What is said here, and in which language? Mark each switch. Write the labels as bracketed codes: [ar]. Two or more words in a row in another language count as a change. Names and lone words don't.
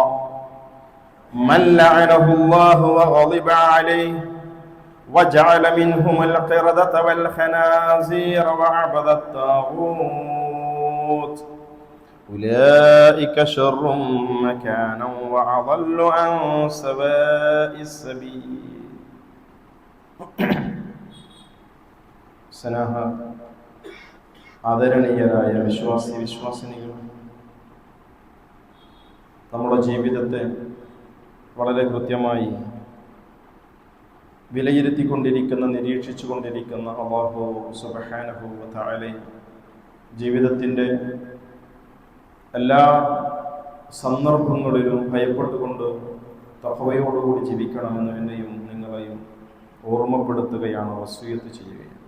[ar] من لعنه الله وغضب عليه وجعل منهم القردة والخنازير وعبد الطاغوت أولئك شر مكانا وأضل عن سواء السبيل [ml] സ്നേഹ ആദരണീയരായ വിശ്വാസിനികൾ, നമ്മുടെ ജീവിതത്തെ വളരെ കൃത്യമായി വിലയിരുത്തിക്കൊണ്ടിരിക്കുന്ന, നിരീക്ഷിച്ചു കൊണ്ടിരിക്കുന്ന അല്ലാഹു [ar] سبحانه وتعالى [ml] ജീവിതത്തിൻ്റെ എല്ലാ സന്ദർഭങ്ങളിലും ഭയപ്പെട്ടുകൊണ്ട് തഖ്വയോടുകൂടി ജീവിക്കണമെന്ന് എന്നെയും നിങ്ങളെയും ഓർമ്മപ്പെടുത്തുകയാണ്, വസിയ്യത്ത് ചെയ്യുകയാണ്.